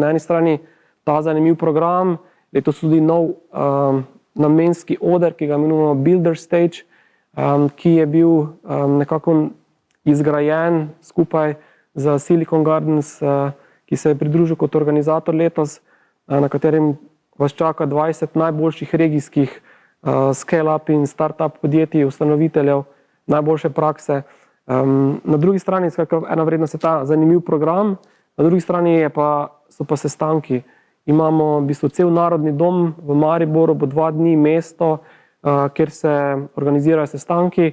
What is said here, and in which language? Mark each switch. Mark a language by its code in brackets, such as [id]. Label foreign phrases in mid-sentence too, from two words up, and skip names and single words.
[sl] Na eni strani ta zanimiv program, je to tudi nov namenski oder, ki ga imenujemo Builder Stage, ki je bil nekako izgrajen skupaj z Silicon Gardens, ki se je pridružil kot organizator letos, na katerem vas čaka 20 najboljših regijskih scale-up in start-up podjetij, ustanoviteljev, najboljše prakse. Na drugi strani ena vrednost je ta zanimiv program, na drugi strani so pa sestanki. Imamo v bistvu cel narodni dom v Mariboru, bo 2 dni mesto, kjer se organizirajo sestanki.